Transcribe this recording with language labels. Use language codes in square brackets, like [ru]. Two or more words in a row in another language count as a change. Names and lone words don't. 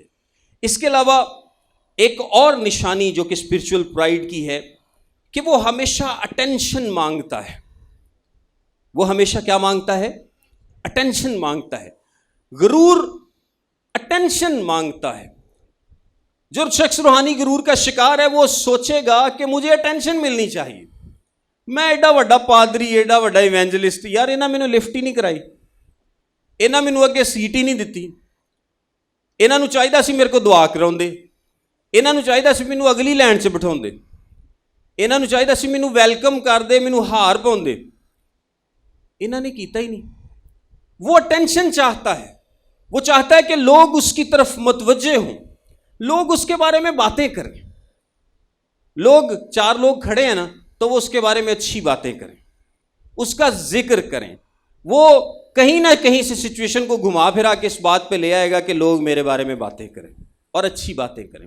[ur] اس کے علاوہ ایک اور نشانی جو کہ [en] spiritual pride [ur] کی ہے کہ وہ ہمیشہ اٹینشن مانگتا ہے. وہ ہمیشہ کیا مانگتا ہے؟ اٹینشن مانگتا ہے. غرور اٹینشن مانگتا ہے. جو شخص روحانی غرور کا شکار ہے وہ سوچے گا کہ مجھے اٹینشن ملنی چاہیے. [pa] میں ایڈا وڈا پادری، ایڈا وڈا ایونجلسٹ، یار انہاں مینوں لفٹ ہی نہیں کرائی، انہاں مینوں اگے سیٹ ہی نہیں دتی. ਇਹਨਾਂ ਨੂੰ ਚਾਹੀਦਾ ਸੀ ਮੇਰੇ ਕੋਲ ਦੁਆ ਕਰਾਉਂਦੇ, ਇਹਨਾਂ ਨੂੰ ਚਾਹੀਦਾ ਸੀ ਮੈਨੂੰ ਅਗਲੀ ਲਾਈਨ 'ਚ ਬਿਠਾਉਂਦੇ, ਇਹਨਾਂ ਨੂੰ ਚਾਹੀਦਾ ਸੀ ਮੈਨੂੰ ਵੈਲਕਮ ਕਰਦੇ, ਮੈਨੂੰ ਹਾਰ ਪਾਉਂਦੇ। ਇਹਨਾਂ ਨੇ ਕੀਤਾ [ur] ہی نہیں. وہ اٹینشن چاہتا ہے، وہ چاہتا ہے کہ لوگ اس کی طرف متوجہ ہوں، لوگ اس کے بارے میں باتیں کریں. لوگ، 4 لوگ کھڑے ہیں نا، تو وہ اس کے بارے میں اچھی باتیں کریں، اس کا ذکر کریں. وہ کہیں نہ کہیں سے سچویشن کو گھما پھرا کے اس بات پہ لے آئے گا کہ لوگ میرے بارے میں باتیں کریں اور اچھی باتیں کریں.